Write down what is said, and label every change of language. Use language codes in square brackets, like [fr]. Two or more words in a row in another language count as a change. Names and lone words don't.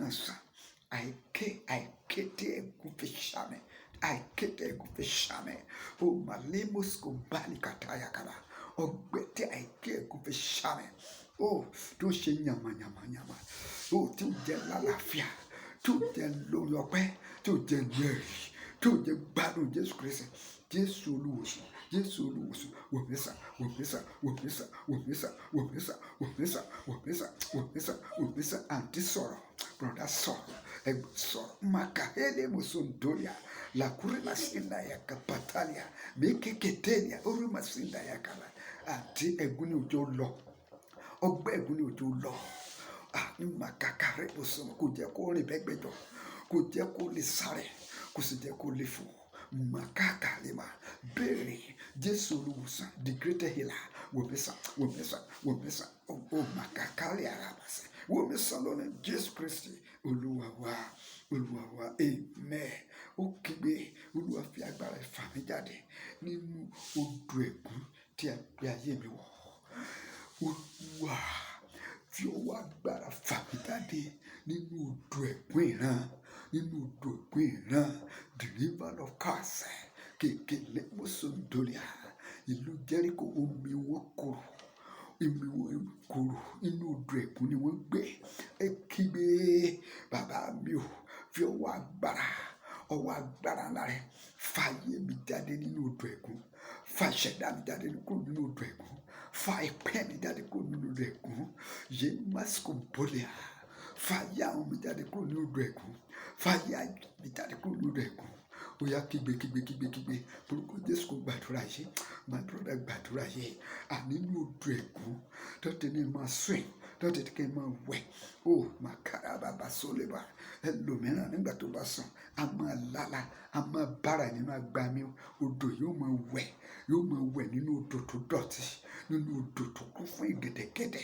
[yo] sàn àìkété ègún fi ṣàmì o malemos kumbali kataya kaba ọgbẹ́ tí àìkí ẹ̀gún fi ṣá mi tó ṣe yàmàyàmàyàmà tí ó jẹ́ lálàáfíà tí ó jẹ́ lórí ọpẹ́ tí ó jẹ́ lẹ́rìí tí ó jẹ́ gbádùn Jésù Kristi. Jésù olùwòsàn, Jésù olùwòsàn, wòmísà, wòmísà, wòmísà, wòmísà, wòmísà, wòmísà, wòmísà, wòmísà, wòmísà. Àǹtí sọ̀rọ̀, bùrọ̀dá sọ̀rọ̀, ẹ̀gbọ́n sọ̀rọ̀. Makahele musondolia, lakure masinda ya kapatalia, mekeketelia, orí masinda ya kala. Àǹtí ẹ̀gún ni òjò lọ, ọgbẹ́ ẹ̀gún ni òjò lọ. Ní màkàkàrẹ bùsùn kò jẹ́ kó rìn bẹ́gbẹ́jọ, kò jẹ́ kó lè sáré, kò sì jẹ́ kó lè fò. Makakalima, béèrè Jésù olùwòsàn, [en] the greater healer. [yo] Wòmísà, wòmísà, wòmísà, makakali arabasa. Wòmísà lónìí Jésù Kristi Olúwa wa, Olúwa wa, amen. Ó kígbe, Olúwa fi agbára fà mí jáde nínú odò ẹ̀gún tí a gbé ayé mi wọ̀. Olúwa fi ọwọ́ agbára fà mí jáde nínú odò ẹ̀gún ìran, nínú odò ẹ̀gún ìran, [en] the river of curse. Kekele mosondolia, [yo] ìlú Jẹ́ríkò omi wọn korò, omi wọn korò, inú odò ẹ̀gún ni wọ́n gbé. Ẹ kígbe, bàbá mi ò fi ọwọ́ agbára ńlá rẹ̀ fà ayé mi jáde nínú odò ẹ̀gún, fà ìṣẹ̀dá mi jáde kúrò nínú odò ẹ̀gún, fà ìpẹ́ mi jáde kúrò nínú odò ẹ̀gún. Yé másìkò bọ́lẹ̀ fà ayé àwọn mi jáde kúrò nínú odò ẹ̀gún, fà ayé mi jáde kúrò nínú odò ẹ̀gún. Ó yá kígbe, orúkọ Jésù kò gbàdúrà yìí, [en] my brother [yo] gbàdúrà yìí. Nínú odò ẹ̀gún tọ́tẹ̀ ní máa swim, tọ́tẹ̀ kí n máa wẹ̀. Màkàrà bàbá sólébà. Ẹlòmíràn nígbà tó bá sùn a máa lálà, a máa bára nínú agbami odò, yóò máa wẹ̀ nínú odò tó dọ̀tí, nínú odò tó kún fún ìgẹ̀dẹ̀gẹ̀dẹ̀.